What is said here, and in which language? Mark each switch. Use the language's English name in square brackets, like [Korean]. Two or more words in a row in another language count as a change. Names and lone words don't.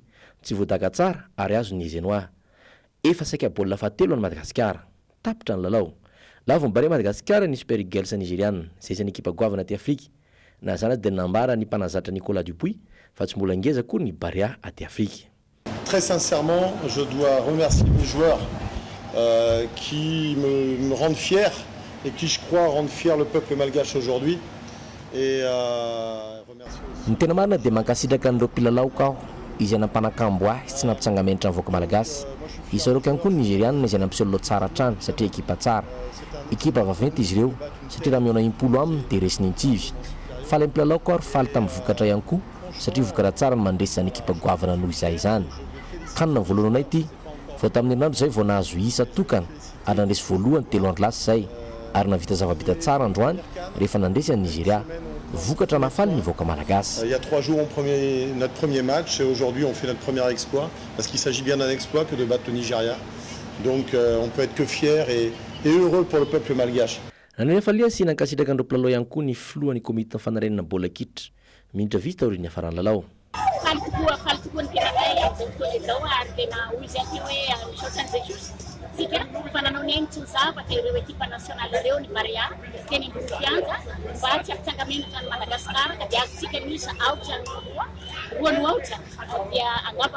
[Malagasy] Tsy voadaka tsara ary azon'ny Zenoa. Efa saika baolina fahatelo any Madagasikara. Tapitra ny lalao. Lavo ny Barea Madagasikara ny Super Eagles nigériane zay isan'ny ekipa goavana aty Afrika. Na zany dia nambara ny mpanazatra Nicolas Dupuis fa tsy mbola ngeza koa ny Barea aty Afrika. [French] Très sincèrement, je dois remercier mes joueurs qui me rendent fier et qui, je crois, rendent fier le peuple malgache aujourd'hui. Et remercier aussi. [Malagasy] Ny tena marina dia mankasitraka an'ireo mpilalao kao izay nampanakambo ahy tsy nampitsangamentra amin'ny voaka malagasy. Isaroka ihany koa ny Nigériana izay nampisololo tsara hatrany satria ekipa tsara. Ekipa vaventy izy ireo satria raha miaona impolo aminy dia resiny ntsivy. Faly mpilalao koa ary faly tamin'ny vokatra ihany koa satria vokatra tsara ny mandresany ekipa goavana noho izay izany. Kanina voalohanay ity vao tamin'ny herinandro izay vao nahazo isa tokana ary nandresy voalohany 3 andro lasa izay ary navita zava-bita tsara androany rehefa nandresy any Nigeria. Vokatra nafaly ny voaka malagasy. [French] Il y a 3 jours notre premier match et aujourd'hui on fait notre premier exploit parce qu'il s'agit bien d'un exploit que de battre le Nigeria. Donc on peut être que fier et heureux pour le peuple malgache. [Malagasy] Nanena falia sy nankasitraka andreo mpilalao ihany koa ny filohan'ny komite fanarenana baolina kitra. Minitra vita taorian'ny afarany lalao. Faly tokoa ny teratay amin'izao fotoana izao ary tena hoy izay ty hoe misaotrany zay sika fa nanao ny ainy tsy zavatra ireo ekipa nasionaly ireo ny Barea teny ambony fianja mba tsy ampitsangamenatra ny Madagasikara ka dia azontsika misa aotra roa aotra dia angamba